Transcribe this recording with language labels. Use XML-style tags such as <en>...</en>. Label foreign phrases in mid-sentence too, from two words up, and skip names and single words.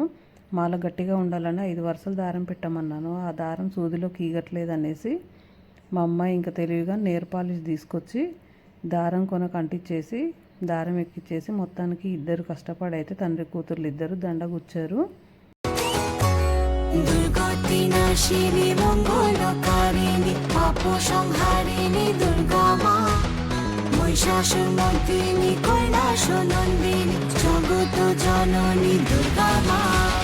<te>మాల గట్టిగా ఉండాలని 5 వరుసలు దారం పెట్టమన్నాను. ఆ దారం సూదిలో కీగట్లేదనేసి మా అమ్మాయి ఇంకా తెలివిగా నెయిల్ పాలిష్ తీసుకొచ్చి దారం కొనకు అంటించేసి దారం ఎక్కిచ్చేసి మొత్తానికి ఇద్దరు కష్టపడైతే తండ్రి కూతుర్లు ఇద్దరు దండ కూర్చారు.</te> <bn>দুর্গতি নাশিনী মঙ্গলকারিণী পাপ সংহারিণী দুর্গা মা মহিষাসুর মর্দিনী কৈলাস নন্দিনী জগত জননী দুর্গা মা।</bn>